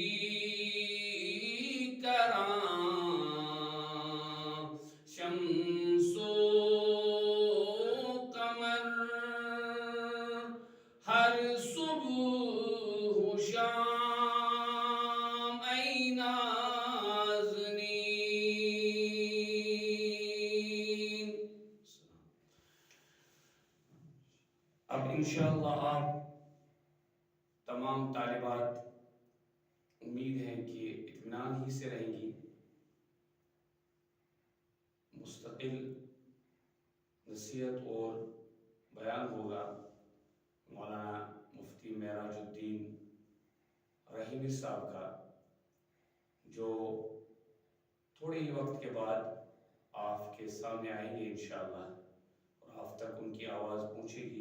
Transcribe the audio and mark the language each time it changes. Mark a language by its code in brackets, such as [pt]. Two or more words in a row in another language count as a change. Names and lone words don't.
[fa] کراں شمس و قمر ہر صبح و شام ای نازنین. [ur] اب انشاءاللہ آپ تمام طالبات امید ہے کہ اطمینان ہی سے رہیں گی. مستقل نصیحت اور بیان ہوگا مولانا مفتی معراج الدین رحیمی صاحب کا، جو تھوڑے ہی وقت کے بعد آپ کے سامنے آئیں گے انشاءاللہ اور آپ تک ان کی آواز پہنچے گی.